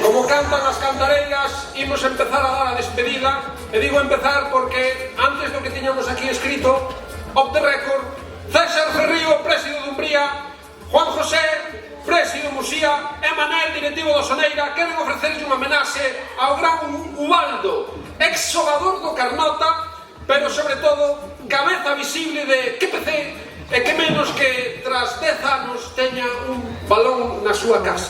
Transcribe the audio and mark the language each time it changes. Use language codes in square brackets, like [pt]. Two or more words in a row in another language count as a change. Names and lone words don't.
[gl] Como cantan as cantareiras, imos empezar a dar a despedida. E digo empezar porque antes do que tiñamos aquí escrito, [en] off the record, [gl] César Ferrío, présido de Umbría, Juan José, présido de Musía, e Manel, directivo do Soneira, queren ofrecerlle unha homenaxe ao gran Ubaldo, ex-xogador do Carnota, pero sobre todo cabeza visible de QPC, e que menos que tras 10 anos teña un balón na súa casa.